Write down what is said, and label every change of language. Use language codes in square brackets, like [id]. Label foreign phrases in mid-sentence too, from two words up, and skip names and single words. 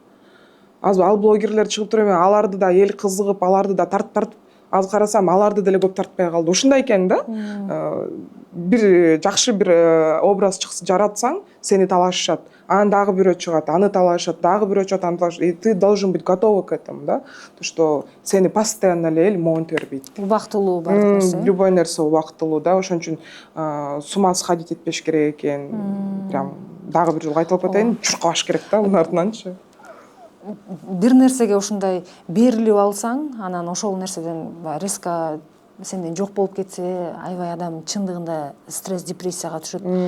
[ky] Азыр ал блогерлер чыгып туруп, аларды да эл кызыгып, аларды да тартып, азыр карасам, аларды деле көп тартпай калды. Ушундай экен да. Бир жакшы бир образ жаратсаң, сени талашышат. Анан дагы бирөө чыгат, аны талашат, дагы бирөө чыгат, аны талашат. [ru] И ты должен быть готов к этому, да? То, что [ky] сени постоянно эле эл моон тербейт. Убактылуу бардык нерсе. Любой нерсе убактылуу да. Ошон үчүн [ru] с ума сходить [ky] этпеш керек экен. Прям дагы бир жолу кайталап атайын, чуркабаш керек да мунун артынанчы. Бир нерсеге ушундай берилип алсаң, анан ошол нерседен резко сенден жок болуп кетсе, аябай адам чындыгында стресс, депрессияга түшөт.